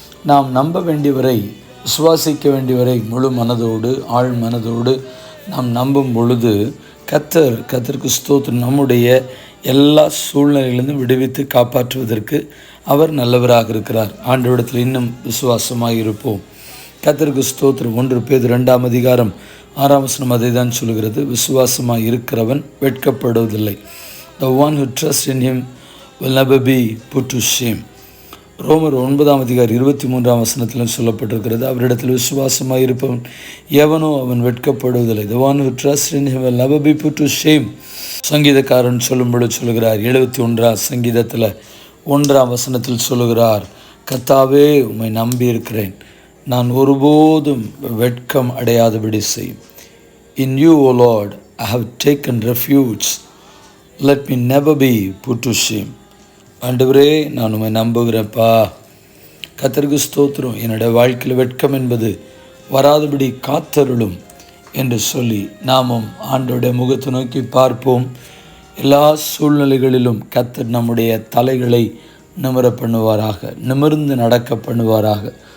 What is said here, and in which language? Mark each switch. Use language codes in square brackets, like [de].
[ta] நாம் நம்ப வேண்டியவரை, விசுவாசிக்க வேண்டியவரை முழு மனதோடு, ஆழ் மனதோடு நாம் நம்பும் பொழுது கர்த்தருக்கு ஸ்தோத்திரம், நம்முடைய எல்லா சூழ்நிலைகளிலிருந்தும் விடுவித்து காப்பாற்றுவதற்கு அவர் நல்லவராக இருக்கிறார். ஆண்டவரிடத்தில் இன்னும் விசுவாசமாக இருப்போம். கர்த்தருக்கு ஸ்தோத்திரம். 1 பேதுரு 2:6 அதை தான் சொல்கிறது, விசுவாசமாக இருக்கிறவன் வெட்கப்படுவதில்லை. [en] The one who trusts in him will never be put to shame. [ta] ரோமர் 9:23 சொல்லப்பட்டிருக்கிறது, அவரிடத்தில் விசுவாசமாக இருப்பவன் எவனோ அவன் வெட்கப்படுவதில்லை. [en] The one who trusts in him will never be put to shame. [ta] சங்கீதக்காரன் சொல்லும்படி சொல்கிறார், 71 சங்கீதத்தில் 1 சொல்லுகிறார், கர்த்தாவே உம்மை நம்பியிருக்கிறேன், நான் ஒருபோதும் வெட்கம் அடையாதபடி செய்யும். [en] In you, O Lord, I have taken refuge. Let me never be put to shame. [ta] ஆண்டவரே, நான் உம்மை நம்புகிறேன்ப்பா. கர்த்தருக்கு ஸ்தோத்திரம். என்னுடைய வாழ்க்கையில் வெட்கம் என்பது வராதபடி காத்தருளும் என்று சொல்லி நாமும் ஆண்டவருடைய முகத்தை நோக்கி பார்ப்போம். எல்லா சூழ்நிலைகளிலும் கர்த்தர் நம்முடைய தலைகளை நிமிர பண்ணுவாராக, நிமிர்ந்து நடக்க பண்ணுவாராக.